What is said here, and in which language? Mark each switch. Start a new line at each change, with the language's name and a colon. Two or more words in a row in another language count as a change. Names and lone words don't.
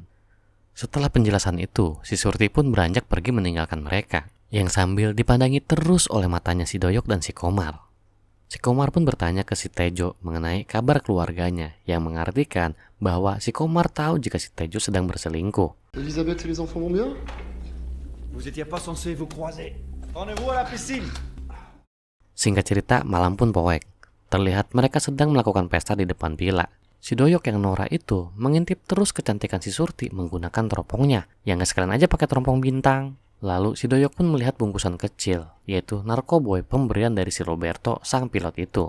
Indonesian: Setelah penjelasan itu, si Surti pun beranjak pergi meninggalkan mereka, yang sambil dipandangi terus oleh matanya si Doyok dan si Komar. Si Komar pun bertanya ke si Tejo mengenai kabar keluarganya, yang mengartikan bahwa si Komar tahu jika si Tejo sedang berselingkuh.
French: Elisabeth et les enfants vont bien? Vous étiez pas censé vous croiser. Rendez-vous à la piscine.
Indonesian: Singkat cerita, malam pun poek. Terlihat mereka sedang melakukan pesta di depan villa. Si Doyok yang norak itu mengintip terus kecantikan si Surti menggunakan teropongnya, yang gak sekalian aja pakai teropong bintang. Lalu si Doyok pun melihat bungkusan kecil, yaitu narkoboy pemberian dari si Roberto, sang pilot itu.